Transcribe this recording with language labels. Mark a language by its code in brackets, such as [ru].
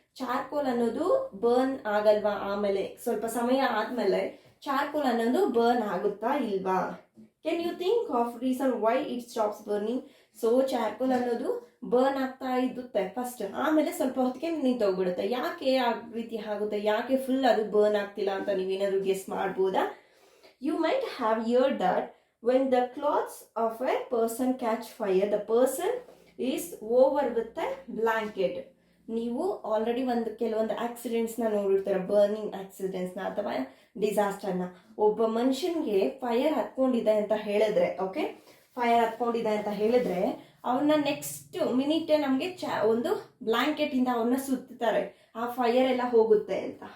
[kn] Charcoal ಅನ್ನೋದು burn ಆಗಲ್ವಾ? ಆಮೇಲೆ ಸ್ವಲ್ಪ ಸಮಯ ಆದ್ಮೇಲೆ ಚಾರ್ಕೋಲ್ ಅನ್ನೋದು ಬರ್ನ್ ಆಗುತ್ತಾ ಇಲ್ವಾ? [en] Can you think of reason why it stops burning? [kn] So charcoal ಅನ್ನೋದು ಬರ್ನ್ ಆಗ್ತಾ ಇದ್ದುತ್ತೆ ಫಸ್ಟ್, ಆಮೇಲೆ ಸ್ವಲ್ಪ ಹೊತ್ತಿಗೆ ನಿಂತೋಗ್ಬಿಡುತ್ತೆ. ಯಾಕೆ ಆ ರೀತಿ ಆಗುತ್ತೆ? ಯಾಕೆ ಫುಲ್ ಅದು ಬರ್ನ್ ಆಗ್ತಿಲ್ಲ ಅಂತ ನೀವೇನಾದ್ರು ಗೆಸ್ ಮಾಡ್ಬೋದಾ? [en] You might have heard that when the clothes of a person catch fire, the person is over with a blanket. [kn] ನೀವು ಆಲ್ರೆಡಿ ಕೆಲವೊಂದು ಆಕ್ಸಿಡೆಂಟ್ಸ್ನ ನೋಡಿರ್ತಾರೆ, ಬರ್ನಿಂಗ್ ಆಕ್ಸಿಡೆಂಟ್ಸ್ನ ಅಥವಾ ಡಿಸಾಸ್ಟರ್ನ. ಒಬ್ಬ ಮನುಷ್ಯನ್ಗೆ ಫೈರ್ ಹತ್ಕೊಂಡಿದೆ ಅಂತ ಹೇಳಿದ್ರೆ, ಓಕೆ, ಫೈರ್ ಹತ್ಕೊಂಡಿದೆ ಅಂತ ಹೇಳಿದ್ರೆ ಅವ್ರನ್ನ ನೆಕ್ಸ್ಟ್ ಮಿನಿಟೇ ನಮಗೆ ಒಂದು ಬ್ಲಾಂಕೆಟ್ ಇಂದ ಅವ್ರನ್ನ ಸುತ್ತಾರೆ, ಆ ಫೈರ್ ಎಲ್ಲ ಹೋಗುತ್ತೆ ಅಂತ.